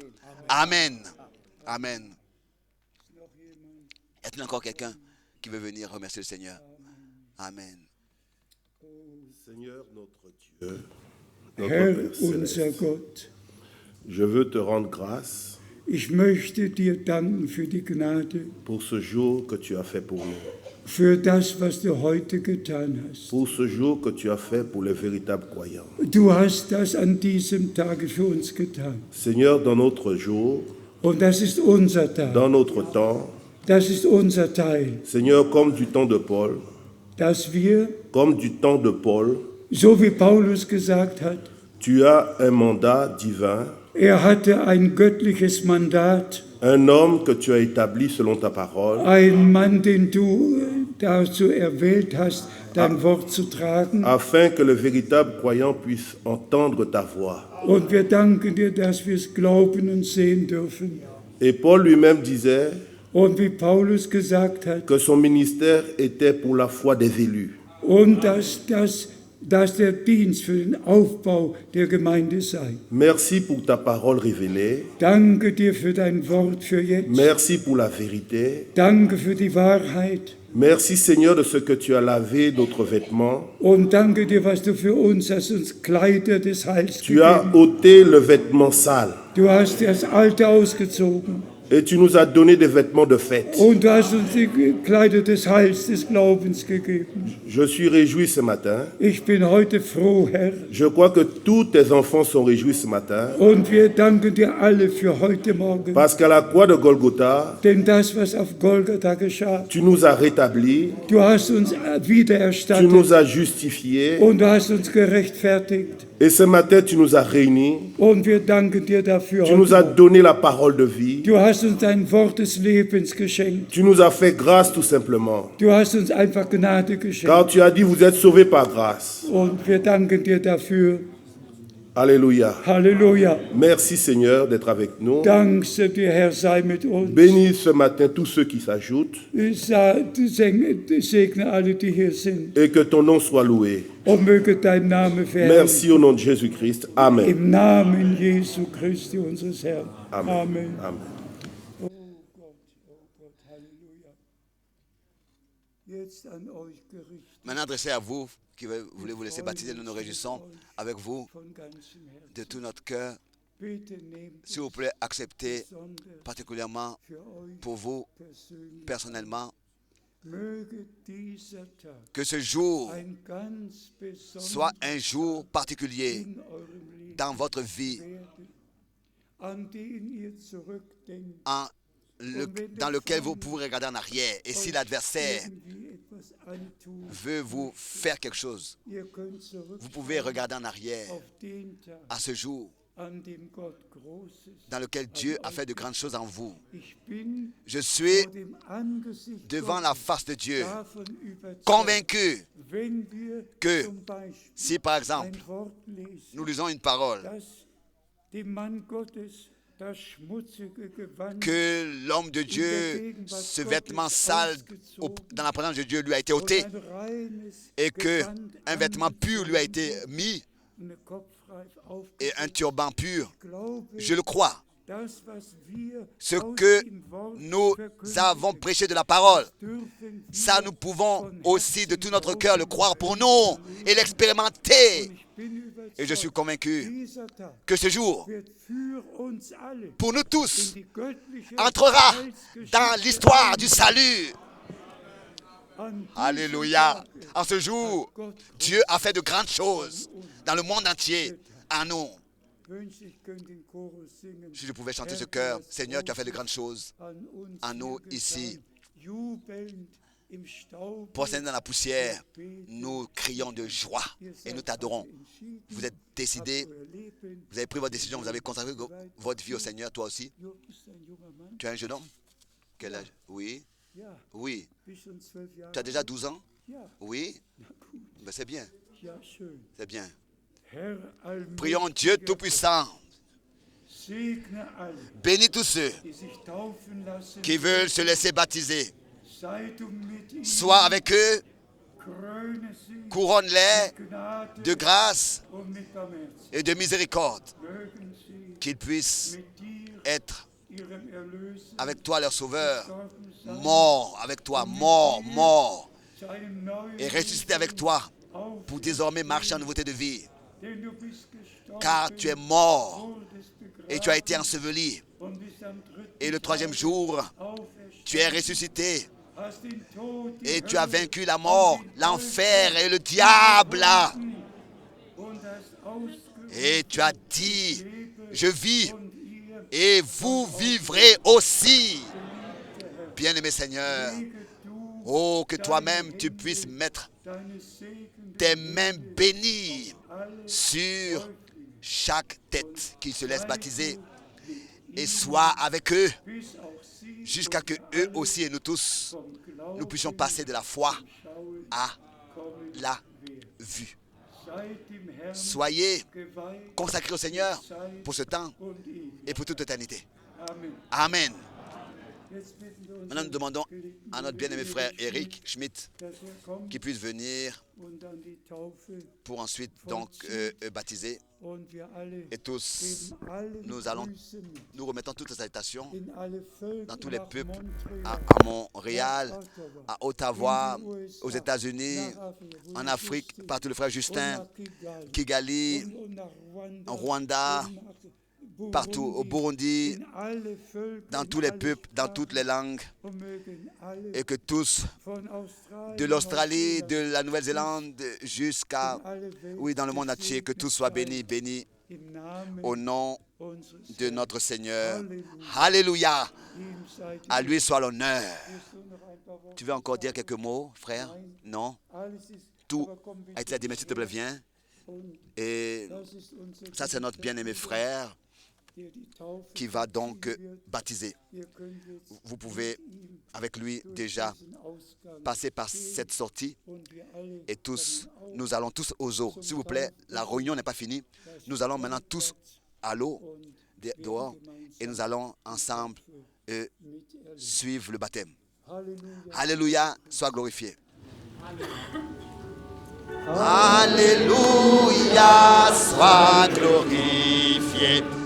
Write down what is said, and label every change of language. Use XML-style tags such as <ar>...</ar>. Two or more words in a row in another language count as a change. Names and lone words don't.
<fr>Amen. Amen. Est-il encore quelqu'un qui veut venir remercier le Seigneur? Amen. Seigneur notre Dieu,</fr> <de>Herr,</de> <fr>notre Père</fr> <de>unser</de> <fr>Céleste,</fr> <de>Gott,</de> <fr>je veux te rendre grâce</fr> <de>ich möchte dir danken für die Gnade,</de> <fr>pour ce jour que tu as fait pour nous,</fr> <de>für das, was du heute getan hast.</de> <fr>pour ce jour que tu as fait pour les véritables croyants.</fr> <de>Du hast das an diesem Tage für uns getan.</de> <fr>Seigneur, dans notre jour,</fr> <de>Und das ist unser Tag.</de> <fr>dans notre temps,</fr> <de>Das ist unser Teil,</de> <fr>Seigneur, comme du temps de Paul,</fr> <de>dass wir, so wie Paulus gesagt hat,</de> <fr>tu as un mandat divin,</fr> <de>hatte ein göttliches Mandat,</de> <fr>un homme que tu as établi selon ta parole,</fr> <de>ein Mann, den du dazu erwählt hast, dein Wort zu tragen.</de> <fr>afin que le véritable croyant puisse entendre ta voix.</fr> <de>Und wir danken dir, dass wir es glauben und sehen dürfen.</de> <fr>Et Paul lui-même disait</fr> <de>Und wie Paulus gesagt hat,</de> <fr>que son ministère était pour la foi des élus.</fr> <de>und dass der Dienst für den Aufbau der Gemeinde sei.</de> <fr>Merci pour ta parole révélée.</fr> <de>Danke dir für dein Wort für jetzt.</de> <fr>Merci pour la vérité.</fr> <de>Danke für die Wahrheit.</de> <fr>Merci Seigneur de ce que tu as lavé notre vêtement.</fr> <de>Und danke dir, was du für uns hast, uns Kleider des Heils</de> <fr>Tu as</fr> <de>gegeben.</de> <fr>ôté le vêtement sale</fr> <de>Du hast das Alte ausgezogen.</de> <fr>et tu nous as donné des vêtements de fête.</fr> <de>Und du hast uns die Kleider des Heils, des Glaubens gegeben.</de> <fr>Je suis réjoui ce matin.</fr> <de>Ich bin heute froh, Herr.</de> <fr>Je crois que tous tes enfants sont réjouis ce matin</fr> <de>Und wir danken dir alle für heute Morgen.</de> <fr>parce qu'à la croix de Golgotha,</fr> <de>Denn das, was auf Golgatha geschah,</de> <fr>tu nous as rétablis,</fr> <de>du hast uns</de> <fr>tu nous</fr> <de>wiedererstattet</de> <fr>as justifiés</fr> <de>und du hast uns gerechtfertigt.</de> <fr>et ce matin tu nous as réunis.</fr> <de>Und wir danken dir dafür.</de> <fr>Tu nous as donné la parole de vie.</fr> <de>Du hast uns dein Wort des Lebens geschenkt.</de> <fr>Tu nous as fait grâce tout simplement.</fr> <de>Du hast uns einfach Gnade geschenkt.</de> <fr>Car tu as dit vous êtes sauvés par grâce.</fr> <de>Und wir danken dir dafür.</de> <fr>Alléluia.</fr> <de>Halleluja.</de> <fr>Merci Seigneur d'être avec nous.</fr> <de>Dank sei dir, Herr, sei mit uns.</de> <fr>Bénis ce matin tous ceux qui s'ajoutent</fr> <de>Segne alle, die hier sind.</de> <fr>et que ton nom soit loué.</fr> <de>Und möge dein Name verherrlicht.</de> <fr>Merci au nom de Jésus-Christ. Amen.</fr> <de>Im Namen Jesu Christi, unseres Herrn. Amen. Amen. Amen. Oh Gott, Halleluja. jetzt an euch gerichtet.</de> <fr>Maintenant, adressé à vous qui voulez vous laisser baptiser, nous nous réjouissons avec vous</fr> <de>Von ganzem</de> <fr>de</fr> <de>Herzen.</de> <fr>tout notre cœur.</fr> <de>Bitte nehmt</de> <fr>S'il vous</fr> <de>es</de> <fr>plaît, acceptez</fr> <de>besonders</de> <fr>particulièrement</fr> <de>für euch</de> <fr>pour vous</fr> <de>persönlich.</de> <fr>personnellement</fr> <de>Möge dieser Tag</de> <fr>que ce jour</fr> <de>ein ganz besonderer</de> <fr>soit un jour particulier</fr> <de>in eurem Leben</de> <fr>dans votre vie</fr> <de>werde, an den ihr zurückdenkt,</de> <fr>dans lequel vous pouvez regarder en arrière. Et si</fr> <de>euch</de> <fr>l'adversaire</fr> <de>irgendwie etwas antun,</de> <fr>veut vous faire quelque chose,</fr> <de>ihr könnt</de> <fr>vous pouvez</fr> <de>zurückschauen</de> <fr>regarder en arrière</fr> <de>auf den Tag,</de> <fr>à ce jour</fr> <de>an dem Gott Großes</de> <fr>dans lequel Dieu a fait de grandes choses en vous.</fr> <de>Ich bin</de> <fr>Je suis</fr> <de>vor dem Angesicht</de> <fr>devant la</fr> <de>Gottes</de> <fr>face de Dieu,</fr> <de>davon überzeugt,</de> <fr>convaincu</fr> <de>wenn wir</de> <fr>que</fr> <de>zum Beispiel</de> <fr>si par exemple</fr> <de>ein Wort lesen,</de> <fr>nous lisons une parole,</fr> <de>dass dem Mann Gottes das schmutzige Gewand</de> <fr>que l'homme de Dieu, ce vêtement sale dans la présence de Dieu lui a été</fr> <de>und</de> <fr>ôté</fr> <de>ein reines</de> <fr>et que</fr> <de>Gewand</de> <fr>un vêtement pur lui a été</fr> <de>angezogen</de> <fr>mis</fr> <de>und eine Kopfreif</de> <fr>et un</fr> <de>aufgesetzt.</de> <fr>turban pur.</fr> <de>Ich glaube,</de> <fr>Je le crois.</fr> <de>das, was wir</de> <fr>Ce</fr> <de>aus</de> <fr>que</fr> <de>dem Wort</de> <fr>nous</fr> <de>verkündigen,</de> <fr>avons prêché de la parole,</fr> <de>dürfen wir</de> <fr>ça nous pouvons</fr> <de>von</de> <fr>aussi de</fr> <de>Herzen</de> <fr>tout notre cœur le</fr> <de>glauben</de> <fr>croire pour</fr> <de>und</de> <fr>nous et l'expérimenter.</fr> <de>ich bin überzeugt,</de> <fr>Et je suis convaincu</fr> <de>dieser Tag</de> <fr>que ce jour,</fr> <de>wird für uns alle</de> <fr>pour nous</fr> <de>in</de> <fr>tous,</fr> <de>die göttliche</de> <fr>entrera</fr> <de>Heilsgeschichte</de> <fr>dans l'histoire du salut.</fr> <de>an diesem</de> <fr>Alléluia.</fr> <de>Tage</de> <fr>En ce jour,</fr> <de>Gott</de> <fr>Dieu a fait de grandes choses dans le monde entier à nous.</fr> <de>wünsche, ich könnte den Chorus singen.</de> <fr>Si je pouvais chanter ce</fr> <de>Herr,</de> <fr>cœur,</fr> <de>du hast</de> <fr>Seigneur, tu as fait de</fr> <de>Großes</de> <fr>grandes choses</fr> <de>an uns</de> <fr>à nous</fr> <de>hier</de> <fr>ici.</fr> <de>getan. Jubelnd im Staub</de> <fr>Prosterné dans la poussière, nous crions de joie et nous t'adorons. Vous êtes décidé, vous avez pris votre décision, vous avez consacré votre vie au Seigneur, toi aussi. Tu es un jeune homme? Quel âge? Oui. Oui. Tu as déjà 12 ans? Oui. Ben, c'est bien. C'est bien. Prions Dieu Tout-Puissant.</fr> <de>Segne alle,</de> <fr>Bénis tous ceux</fr> <de>die sich taufen lassen.</de> <fr>qui veulent se laisser baptiser.</fr> <de>Sei du mit ihnen,</de> <fr>Sois avec eux,</fr> <de>kröne sie</de> <fr>couronne-les</fr> <de>mit Gnade</de> <fr>de grâce</fr> <de>und mit Barmherzen.</de> <fr>et de miséricorde,</fr> <de>Mögen sie</de> <fr>qu'ils puissent</fr> <de>mit dir,</de> <fr>être</fr> <de>ihrem Erlöser,</de> <fr>avec toi, leur Sauveur,</fr> <de>gestorben sein,</de> <fr>mort avec toi, mort,</fr> <de>zu einem neuen</de> <fr>et ressuscité avec toi</fr> <de>Auf,</de> <fr>pour désormais marcher en nouveauté de vie.</fr> <de>denn du bist gestorben,</de> <fr>Car tu es mort</fr> <de>wurdest begraben</de> <fr>et tu as été enseveli.</fr> <de>und bist am dritten</de> <fr>Et le troisième jour,</fr> <de>auferstanden,</de> <fr>tu es ressuscité</fr> <de>hast den Tod, die</de> <fr>et tu as</fr> <de>Hölle</de> <fr>vaincu la mort, l'enfer et le diable.</fr> <de>und hast ausgerufen,</de> <fr>Et tu as dit, je vis</fr> <de>und ihr</de> <fr>et vous vivrez aussi. Bien-aimé Seigneur, oh, que toi-même tu puisses mettre</fr> <de>deine Segen</de> <fr>tes mains bénies sur chaque tête qui se laisse baptiser et sois avec eux</fr> <de>bis auch sie</de> <fr>jusqu'à que eux aussi et nous tous,</fr> <de>vom Glauben</de> <fr>nous puissions passer de la foi</fr> <de>schauen</de> <fr>à</fr> <de>kommen</de> <fr>la</fr> <de>werden.</de> <fr>vue.</fr> <de>Seid dem Herrn</de> <fr>Soyez</fr> <de>geweiht</de> <fr>consacrés au Seigneur pour ce temps</fr> <de>und ewig.</de> <fr>et pour toute éternité. Amen. Amen.</fr> <de>Jetzt bitten wir uns,</de> <fr>Maintenant, nous demandons à notre bien-aimé frère Eric Schmidt</fr> <de>dass kommt</de> <fr>qu'il puisse venir</fr> <de>und dann die Taufe</de> <fr>pour ensuite donc baptiser.</fr> <de>und wir alle</de> <fr>Et tous,</fr> <de>geben alle</de> <fr>nous allons,</fr> <de>Grüße mit</de> <fr>nous remettons toutes les salutations</fr> <de>in alle Völker</de> <fr>dans tous les</fr> <de>nach</de> <fr>peuples</fr> <de>Montreal,</de> <fr>à Montréal,</fr> <de>nach Ottawa,</de> <fr>à Ottawa,</fr> <de>in die USA,</de> <fr>aux États-Unis,</fr> <de>nach Afrika, wo</de> <fr>en</fr> <de>die</de> <fr>Afrique,</fr> <de>Christen,</de> <fr>partout le frère</fr> <de>und Justin, nach Kigali, und nach</de> <fr>en Rwanda,</fr> <de>und nach</de> <fr>partout au Burundi,</fr> <de>in alle Völker,</de> <fr>dans</fr> <de>in</de> <fr>tous les</fr> <de>alle</de> <fr>peuples, dans toutes les langues,</fr> <de>und mögen alle</de> <fr>et que tous,</fr> <de>von Australien,</de> <fr>de l'Australie,</fr> <de>Neuseeland,</de> <fr>de la Nouvelle-Zélande jusqu'à,</fr> <de>in alle Welt</de> <fr>oui, dans le monde entier, que tous soient bénis, bénis</fr> <de>im Namen</de> <fr>au nom</fr> <de>unseres</de> <fr>de</fr> <de>Herrn.</de> <fr>notre Seigneur.</fr> <de>Halleluja.</de> <fr>Alléluia.</fr> <de>Ihm sei die</de> <fr>À lui soit l'honneur.</fr> <de>Willst du noch ein paar Worte</de> <fr>Tu veux encore dire quelques mots, frère? Non?</fr> <de>Alles ist,</de> <fr>Tout</fr> <de>aber komm</de> <fr>a été dit, mais s'il te plaît, viens.</fr> <de>und</de> <fr>Et</fr> <de>das ist unser</de> <fr>ça, c'est notre bien-aimé frère</fr> <de>der die Taufe</de> <fr>qui va donc</fr> <de>vollziehen wird.</de> <fr>baptiser.</fr> <de>Ihr könnt jetzt</de> <fr>Vous pouvez,</fr> <de>mit ihm</de> <fr>avec lui,</fr> <de>durch</de> <fr>déjà</fr> <de>diesen Ausgang</de> <fr>passer par</fr> <de>gehen</de> <fr>cette sortie.</fr> <de>und wir alle</de> <fr>Et tous,</fr> <de>kommen auf</de> <fr>nous allons tous aux eaux. S'il vous plaît, la réunion n'est pas finie. Nous allons maintenant tous à l'eau,</fr> <de>und</de> <fr>dehors, et nous allons ensemble</fr> <de>miterleben.</de> <fr>suivre le baptême.</fr> <de>Halleluja.</de> <fr>Alléluia, sois glorifié. Alléluia, sois glorifié.</fr>